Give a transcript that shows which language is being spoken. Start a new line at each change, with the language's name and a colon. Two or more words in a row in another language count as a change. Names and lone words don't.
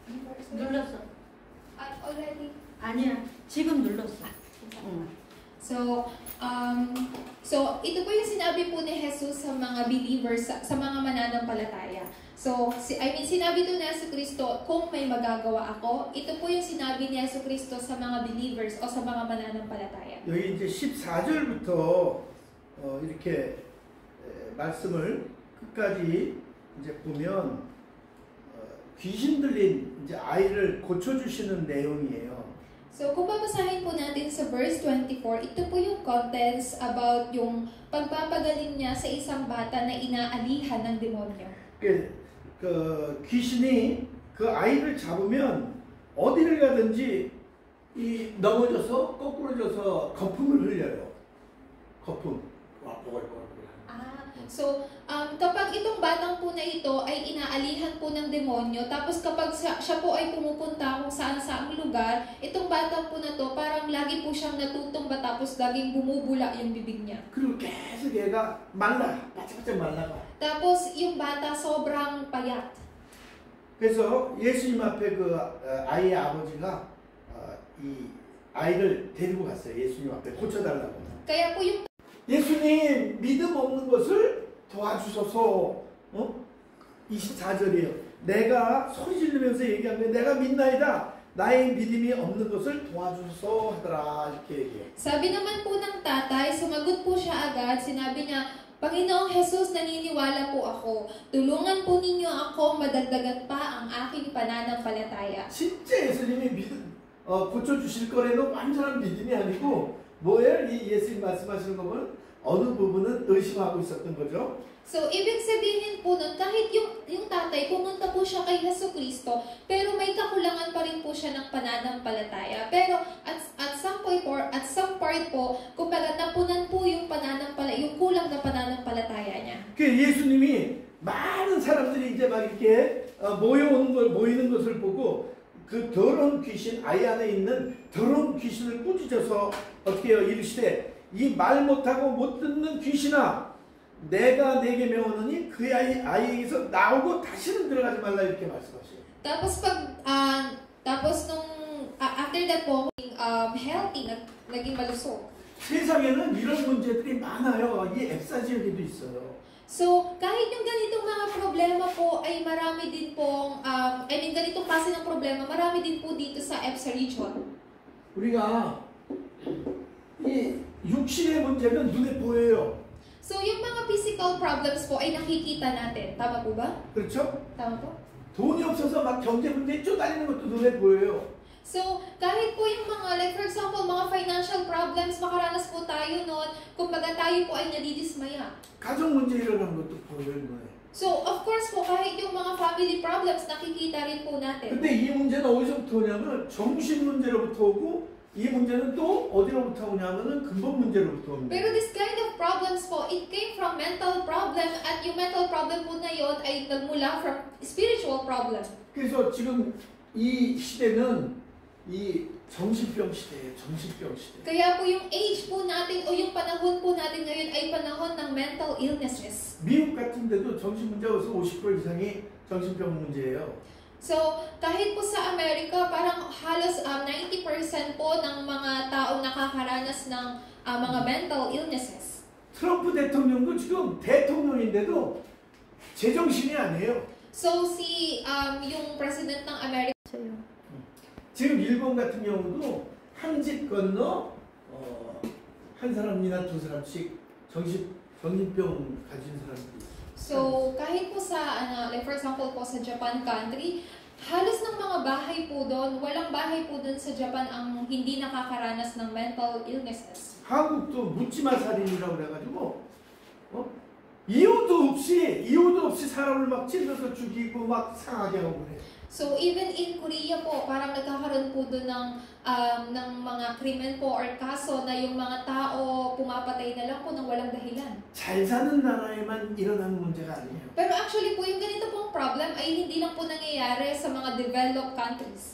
Korean: 눌렀어.
English: Already?
Korean: 아니야. 지금 눌렀어.
Filipino: So ito po yung sinabi po ni Jesus sa mga believers, sa mga mananampalataya. So, sinabi to ni Jesucristo, kung may magagawa ako, ito po yung sinabi ni Jesucristo sa mga believers o sa mga mananampalataya.
Korean: 여기 이제 14절부터 이렇게 말씀을 끝까지 이제 보면 귀신 들린 이제 아이를 고쳐주시는 내용이에요.
Filipino: So, kung babasahin po natin sa verse 24, ito po yung
English: contents about
Filipino: yung pagpapagaling niya sa isang bata na inaalihan ng demonyo.
Korean: 그 귀신이 그 아이를 잡으면 어디를 가든지 이 넘어져서 거꾸로져서 거품을 흘려요. 거품.
Filipino: So, kapag itong batang po na ito ay inaalihan po ng demonyo, tapos kapag siya po ay pumupunta kung saan-saang lugar, itong batang po na to parang lagi po siyang natutumba tapos laging bumubula yung bibig niya.
Korean: 그리고 계속 얘가 말라. 바짝바짝 말라가.
Filipino: Tapos yung bata sobrang payat.
Korean: 그래서 예수님 앞에 그 아이의 아버지가 이 아이를 데리고 갔어요. 예수님 앞에 고쳐달라고.
Filipino: Kaya po yung
Korean: 예수님 믿음 없는 것을 도와주소서. 24절이에요. 내가 소리 지르면서 얘기한 거예요. 내가 믿나이다. 나의 믿음이 없는 것을 도와주소서 하더라. 이렇게 얘기해요.
Filipino: sabi naman po ng tatay, sumagot po siya agad, sinabi niya, Panginoong Jesus, naniniwala po ako. Tulungan po ninyo ako madagdagan pa ang aking pananampalataya.
Korean: 진짜 예수님이 믿음 고쳐주실 거라는 완전한 믿음이 아니고 뭐예요? 이 예수님 말씀하시는 거 보면 어느 부분은 의심하고 있었던 거죠.
Filipino: So, ibig sabihin po nun, kahit yung tatay, pumunta po siya kay Jesucristo, pero may kakulangan pa rin po siya ng pananampalataya. Pero
English: at some part
Filipino: po, kumbaga napunan po yung kulang na pananampalataya niya.
Korean: 그 예수님이 많은 사람들이 이제 막 이렇게 모이는 것을 보고 그 더러운 귀신, 아이 안에 있는 더러운 귀신을 꾸짖어서 어떻게 해요? 이르시되 이 말 못하고 못 듣는 귀신아 내가 내게 명하노니 그 아이에게서 나오고 다시는 들어가지 말라 이렇게 말씀하셔요.
Filipino: Tapos
English: after that
Filipino: po, healthy, naging malusog.
Korean: 세상에는 이런 문제들이 많아요. 이 앱사 지역에도 있어요.
Filipino: So, kahit yung ganitong mga problema po ay marami din pong, ganitong klase ng problema, marami din po dito sa EBSA region.
Korean: 우리가 이 육신의 문제는 눈에 보여요.
Filipino: So, yung mga
English: physical problems
Filipino: po ay nakikita natin. Tama po ba?
Korean: 그렇죠?
Filipino: Tama po?
Korean: 돈이 없어서 막 경제 문제에 쫓아다니는 것도 눈에 보여요.
Filipino: So, kahit po yung mga,
English: like for example,
Filipino: mga
English: financial problems,
Filipino: makaranas po tayo noon, kumbaga tayo po ay nadidismaya.
Korean: 가정 문제 일어나는 것도 보여요.
Filipino: So,
English: of course
Filipino: po, kahit yung mga
English: family problems,
Filipino: nakikita rin po natin.
Korean: 근데 이 문제는 어디서부터 오냐면 정신 문제로부터 오고 이 문제는 또 어디로부터 오냐면은 근본 문제로부터 옵니다.
English: Pero this kind of problems po, it came from mental problem
Filipino: at yung
English: mental problem
Filipino: po na yun ay nagmula
English: from spiritual problem.
Korean: 그래서 지금 이 시대는 이 정신병 시대예요. 정신병 시대.
Filipino: Kaya po yung age po natin o yung panahon po natin ngayon ay panahon ng
English: mental illnesses.
Korean: 미국 같은 데도 정신 문제가 50% 이상이 정신병 문제예요.
Filipino: So, kahit po sa Amerika, parang halos 90% po ng mga taong nakakaranas ng mga
English: mental illnesses.
Korean: 트럼프 대통령도 지금 대통령인데도 제정신이 아니에요.
Filipino: So, yung president ng Amerika,
Korean: 지금 일본 같은 경우도 한 집 건너 한 사람이나 두 사람씩 정신병 가진 사람들이 있어요.
Filipino: So, kahit po sa,
English: like for example
Filipino: po sa Japan country, halos ng mga bahay po doon, walang bahay po doon sa Japan ang hindi nakakaranas ng
English: mental illnesses.
Korean: 한국도 묻지마 살인이라고 그래가지고 이유도 없이 사람을 막 찔러서 죽이고 막 상하게 하고 그래.
Filipino: So,
English: even in Korea
Filipino: po, parang nagkakaroon po doon ng mga krimen po or kaso na yung mga tao pumapatay na lang po ng walang dahilan.
Korean: 잘 사는 나라에만 일어나는 문제가 아니에요.
Filipino: Pero actually po, yung ganito pong problem ay hindi lang po nangyayari sa mga
English: developed countries.